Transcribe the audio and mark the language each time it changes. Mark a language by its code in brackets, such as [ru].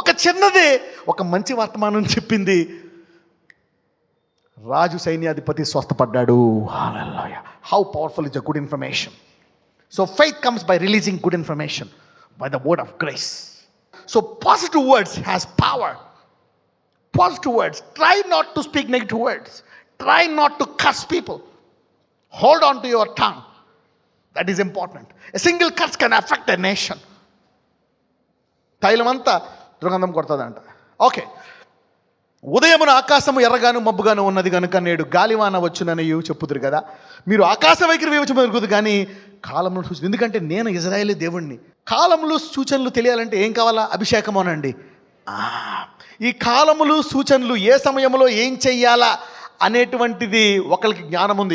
[te] ఒక చిన్నదే ఒక మంచి వర్తమానం చెప్పింది, రాజు సైన్యాధిపతి స్వస్థపడ్డాడు. హల్లెలూయా. [en] How powerful is the good information. So faith comes by releasing good information by the word of grace. So positive words has power. Positive words. Try not to speak negative words. Try not to curse people. Hold on to your tongue. That is important. A single curse can affect a nation. [te] తైలమంతా దుర్గంధం కొడుతుందంట. Okay. ఉదయమున ఆకాశము ఎర్రగాను మబ్బుగాను ఉన్నది కనుక నేడు గాలివాన వచ్చునని చెప్పుదురు కదా. మీరు ఆకాశ వైఖరి వివరించదు కానీ కాలములు సూచన. ఎందుకంటే నేను ఇజ్రాయేలీ దేవుణ్ణి. కాలములు సూచనలు తెలియాలంటే ఏం కావాలా? అభిషేకం అనండి. ఈ కాలములు సూచనలు ఏ సమయంలో ఏం చెయ్యాలా అనేటువంటిది ఒకరికి జ్ఞానం ఉంది.